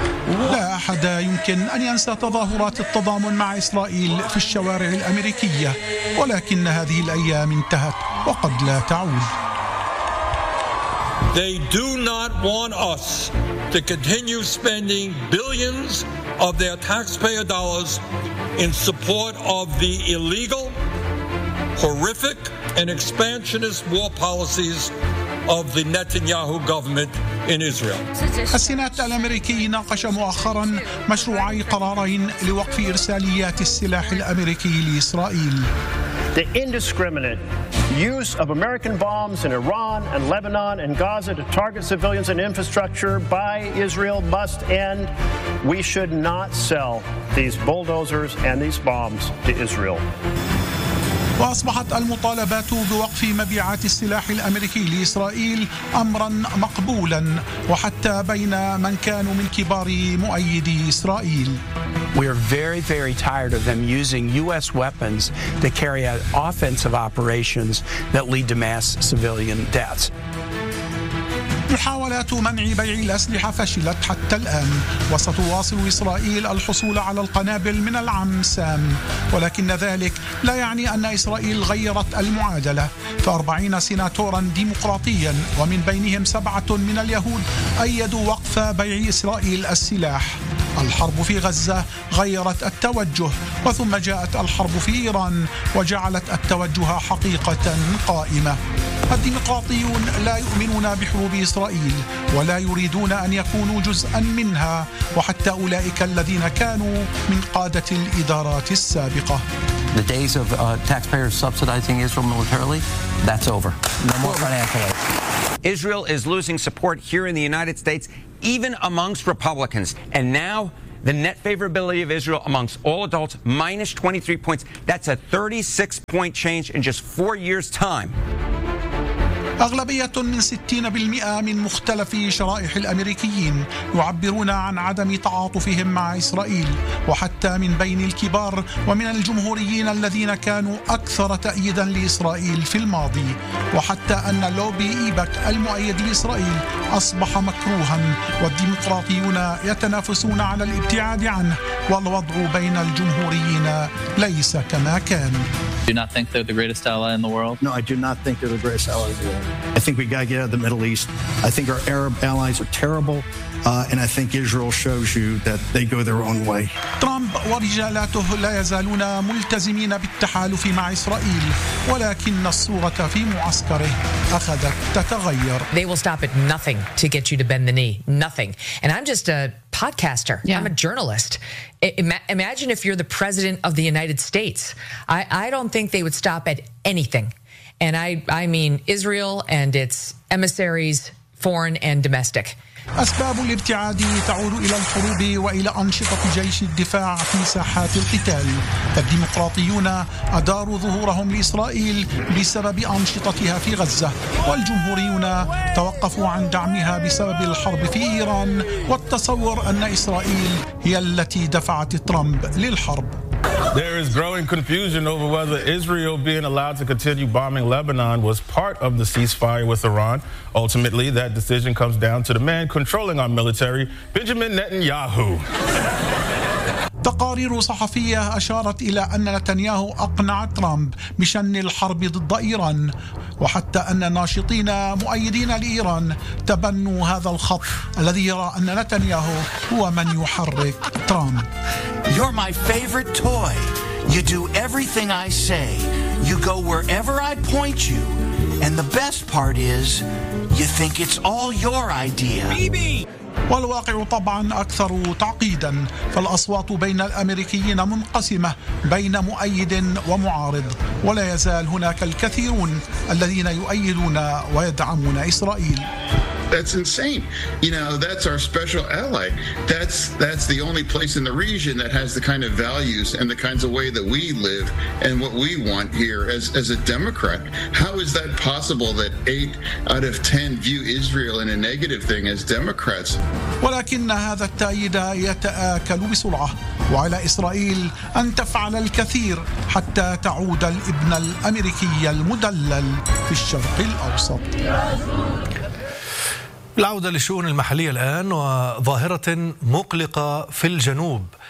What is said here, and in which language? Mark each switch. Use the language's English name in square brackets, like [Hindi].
[Arabic] لا أحد يمكن أن ينسى تظاهرات التضامن مع إسرائيل في الشوارع الأمريكية، ولكن هذه الأيام انتهت وقد لا تعود. [English] They do not want us to continue spending billions of their taxpayer dollars in support of the illegal, horrific and expansionist war policies of the Netanyahu government in Israel. [Arabic] السنات الأمريكي ناقش مؤخرا مشروعي قرارين لوقف إرساليات السلاح الأمريكي لإسرائيل. [English] The indiscriminate use of American bombs in Iran and Lebanon and Gaza to target civilians and infrastructure by Israel must end. We should not sell these bulldozers and these bombs to Israel. [Arabic] وأصبحت المطالبات بوقف مبيعات السلاح الأمريكي لإسرائيل أمرا مقبولا، وحتى بين من كانوا من كبار مؤيدي إسرائيل. [English] We are very, very tired of them using U.S. weapons to carry out offensive operations that lead to mass civilian deaths. [Arabic] محاولات منع بيع الأسلحة فشلت حتى الآن، وستواصل إسرائيل الحصول على القنابل من العم سام، ولكن ذلك لا يعني أن إسرائيل غيرت المعادلة. فأربعين سيناتورا ديمقراطيا ومن بينهم سبعة من اليهود أيدوا وقف بيع إسرائيل السلاح. الحرب في غزة غيرت التوجه، وثم جاءت الحرب في إيران وجعلت التوجه حقيقة قائمة. الديمقراطيون لا يؤمنون بحروب إسرائيل ولا يريدون أن يكونوا جزءا منها، وحتى أولئك الذين كانوا من قادة الإدارات السابقة. [English] The days of taxpayers subsidizing Israel militarily, that's over. No more financial aid. Israel is losing support here in the United States, even amongst Republicans. And now the net favorability of Israel amongst all adults minus 23 points. That's a 36-point change in just 4 years' time. [Arabic] أغلبية من 60% من مختلفي شرائح الأمريكيين يعبرون عن عدم تعاطفهم مع إسرائيل، وحتى من بين الكبار ومن الجمهوريين الذين كانوا أكثر تأييدا لإسرائيل في الماضي، وحتى أن لوبي إيبك المؤيد لإسرائيل أصبح مكروها، والديمقراطيون يتنافسون على الابتعاد عنه، والوضع بين الجمهوريين ليس كما كان. [English] Do not think they're the greatest ally in the world? No, I do not think they're the greatest ally in the world. I think we got to get out of the Middle East. I think our Arab allies are terrible. And I think Israel shows you that they go their own way. [Arabic] ترامب ورجالاته لا يزالون ملتزمين بالتحالف مع إسرائيل، ولكن الصورة في معسكره أخذت تتغير. [English] They will stop at nothing to get you to bend the knee. Nothing. And I'm just a podcaster. Yeah. I'm a journalist. Imagine if you're the president of the United States. I don't think they would stop at anything. And I mean Israel and its emissaries, foreign and domestic. [Arabic] أسباب الابتعاد تعود إلى الحروب وإلى أنشطة جيش الدفاع في ساحات القتال. الديمقراطيون أداروا ظهورهم لإسرائيل بسبب أنشطتها في غزة، والجمهوريون توقفوا عن دعمها بسبب الحرب في إيران والتصور أن إسرائيل هي التي دفعت ترامب للحرب. [English] There is growing confusion over whether Israel being allowed to continue bombing Lebanon was part of the ceasefire with Iran. Ultimately, that decision comes down to the man controlling our military, Benjamin Netanyahu. [Arabic] تقارير صحفية أشارت إلى أن نتنياهو أقنع ترامب بشن الحرب ضد إيران، وحتى أن ناشطين مؤيدين لإيران تبنوا هذا الخط الذي يرى أن نتنياهو هو من يحرك ترامب. [English] You're my favorite toy. You do everything I say. You go wherever I point you. And the best part is, you think it's all your idea. Baby. [Arabic] والواقع طبعا أكثر تعقيدا، فالأصوات بين الأمريكيين منقسمة بين مؤيد ومعارض، ولا يزال هناك الكثيرون الذين يؤيدون ويدعمون إسرائيل. [English] That's insane. You know, that's our special ally. That's the only place in the region that has the kind of values and the kinds of way that we live and what we want here as a Democrat. How is that possible that 8 out of 10 view Israel in a negative thing as Democrats? [Arabic] ولكن هذا التأييد يتآكل بسرعة، وعلى إسرائيل أن تفعل الكثير حتى تعود الابن الأمريكي المدلل في الشرق الأوسط. العودة للشؤون المحلية الآن، وظاهرة مقلقة في الجنوب.